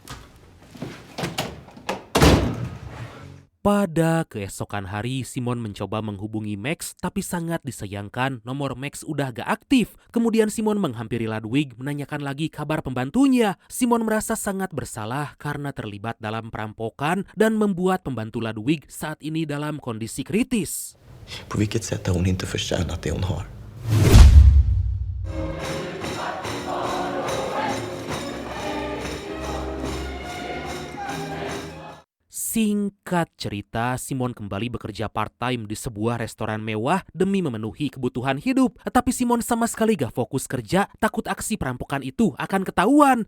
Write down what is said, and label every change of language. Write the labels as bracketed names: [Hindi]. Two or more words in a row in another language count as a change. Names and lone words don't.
[Indonesian] Pada keesokan hari, Simon mencoba menghubungi Max, tapi sangat disayangkan nomor Max udah gak aktif. Kemudian Simon menghampiri Ludwig menanyakan lagi kabar pembantunya. Simon merasa sangat bersalah karena terlibat dalam perampokan dan membuat pembantu Ludwig saat ini dalam kondisi kritis. [Swedish] På vilket sätt har hon inte förtjänat det hon har? [Indonesian] Singkat cerita, Simon kembali bekerja part-time di sebuah restoran mewah demi memenuhi kebutuhan hidup. Tapi Simon sama sekali gak fokus kerja, takut aksi perampokan itu akan ketahuan.